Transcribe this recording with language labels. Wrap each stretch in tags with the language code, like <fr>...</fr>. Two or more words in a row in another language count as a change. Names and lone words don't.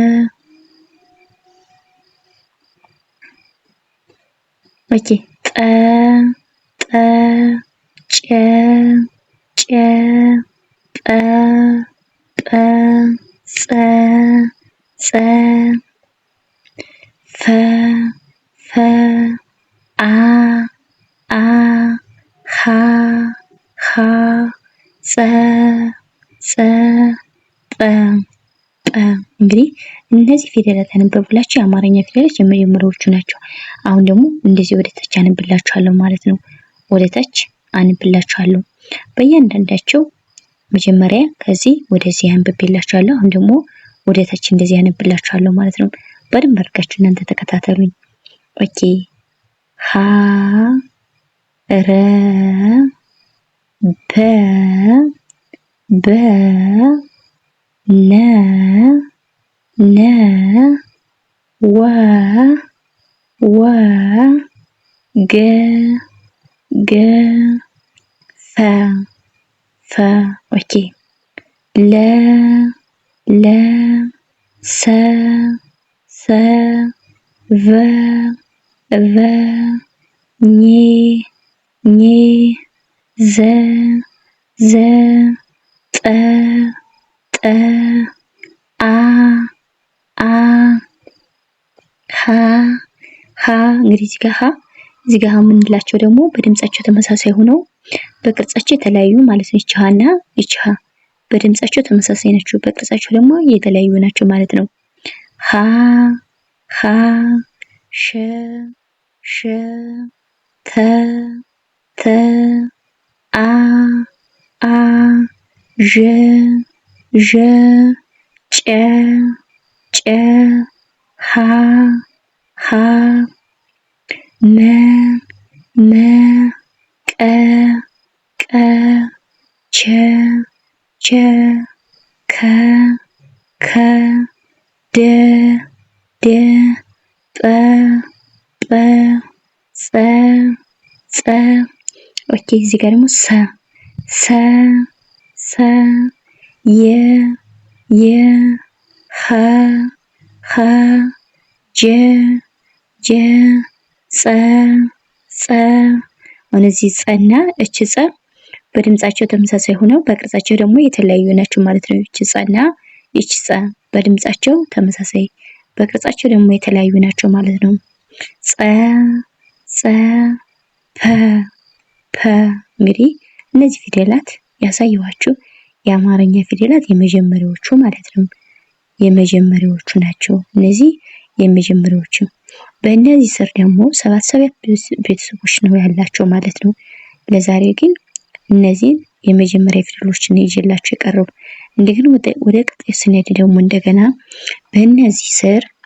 <am>ኦኬ ጠ ጠ ጨ ጨ ጰ ጰ ጸ ጸ ፈ ፈ አ አ ሐ ሐ ጸ ጸ ጰ ጰ። እንግዲህ እነዚህ ፊደላት ያነበብኩላችሁ የአማርኛ ፊደላት የመጀመሪያዎቹ ናቸው። አሁን ደግሞ እንደዚህ ወደ ታች አነብላችኋለሁ ማለት ነው። ወደ ታች አነብላችኋለሁ በእያንዳንዳቸው መጀመሪያ ከዚህ ወደዚህ አንብቤላችኋለሁ። አሁን ደግሞ ወደ ታች እንደዚህ አነብላችኋለሁ ማለት ነው። በደንብ አድርጋችሁ እናንተ ተከታተሉኝ። ኦኬ ሀ ረ በ በ ነ ነ ወ ወ ገ ገ ፈ ፈ ኦኬ ለ ለ ሰ ሰ ቨ ቨ ኘ ኘ ዘ ዘ ጠ ጠ አ አ ሐ ሐ። እንግዲህ እዚህ ጋር የምንላቸው ደግሞ በድምጻቸው ተመሳሳይ ሆነው በቅርጻቸው የተለያዩ ማለት ነው። ይቺ ሀና ይቺ ሀ በድምጻቸው ተመሳሳይ ናቸው፣ በቅርጻቸው ደግሞ የተለያዩ ናቸው ማለት ነው። ሀ ሐ ሸ ሸ ተ ተ አ አ ዠ ዠ ጨ ጨ ሐ ሐ መ መ ቀ ቀ ቸ ቸ ከ ከ ደ ደ ጰ ጰ ጸ ጸ ኦኬ እዚህ ጋር ደግሞ ሰ ሰ ሰ የ የ ኸ ኸ ጀ ጀ ጸ ጸ አሁን እዚህ ጸና እቺ ጸ በድምጻቸው ተመሳሳይ ሆነው በቅርጻቸው ደግሞ የተለያዩ ናቸው ማለት ነው። እቺ ጸና እቺ ጸ በድምጻቸው ተመሳሳይ በቅርጻቸው ደግሞ የተለያዩ ናቸው ማለት ነው። ጸ ጸ ፐ ፐ እንግዲህ እነዚህ ፊደላት ያሳየኋችሁ የአማርኛ ፊደላት የመጀመሪያዎቹ ማለት ነው። የመጀመሪያዎቹ ናቸው እነዚህ የመጀመሪያዎቹ። በእነዚህ ስር ደግሞ ሰባት ቤተሰቦች ነው ያላቸው ማለት ነው። ለዛሬ ግን እነዚህ የመጀመሪያ ፊደሎችን ይዤላችሁ የቀረቡ። እንደገና ወደ ቀጣይ ስንሄድ ደግሞ እንደገና በእነዚህ ስር</am>